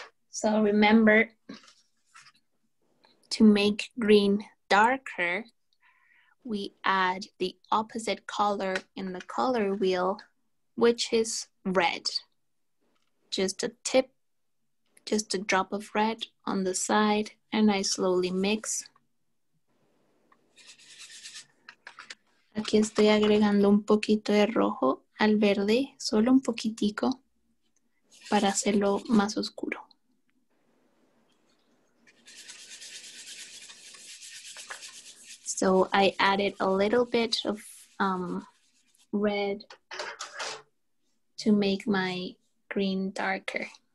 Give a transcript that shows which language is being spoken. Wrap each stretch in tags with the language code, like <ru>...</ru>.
<en>So remember to make green darker, we add the opposite color in the color wheel, which is red. Just a tip, just a drop of red on the side, and I slowly mix.</en> <es>Aquí estoy agregando un poquito de rojo al verde, solo un poquitico, para hacerlo más oscuro.</es> <en>So I added a little bit of red to make my green darker.</en>